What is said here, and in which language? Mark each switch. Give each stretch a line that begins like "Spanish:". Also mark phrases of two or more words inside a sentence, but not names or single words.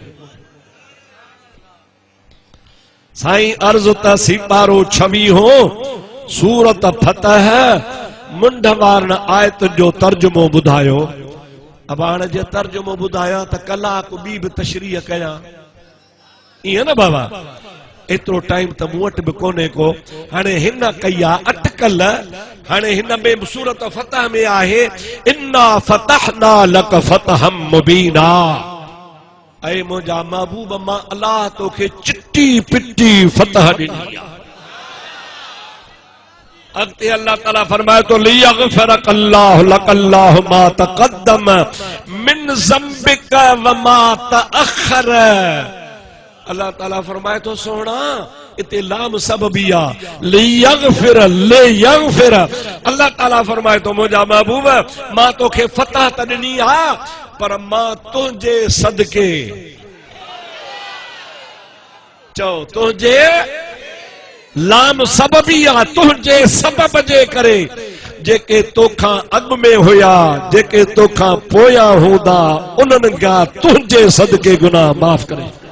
Sindhi: साईं अर्ज़ त सिपारो 26 सूरत फतह मुंड वारन आयत जो तर्जुमो ॿुधायो। अब हाणे जे तर्जुमो ॿुधायां त कलाक ॿी बि तशरीह कयां, ईअं न बाबा? एतिरो टाइम त मूं वटि बि कोन्हे को। हाणे हिन कई आहे अटकल। हाणे हिन में सूरत फतह में आहे
Arabic: إنا فتحنا لك فتحا مبينا.
Sindhi: ऐं मुंहिंजा महबूब मां अल्लाह तोखे चिट्टी पिट्टी फतह ॾिनी आहे। अॻिते अल्लाह ताला फरमाए तो
Arabic: ليغفرك الله لك الله ما تقدم من ذنبك وما تأخر.
Sindhi: अल्लाह ताला फरमाए तो सोना इते
Arabic: لام سببية ليغفر ليغفر.
Sindhi: अल्लाह ताला फरमाए तो मुंहिंजा महबूब मां तोखे फतह त ॾिनी आहे पर मां तुंहिंजे सदके, चओ तुंहिंजे
Arabic: لام سببي
Sindhi: आहे, तुंहिंजे सबब जे करे जेके तोखां अॻु में हुया, जेके तोखां पोयां हूंदा उन्हनि खां तुंहिंजे सदके गुनाह माफ़ करे।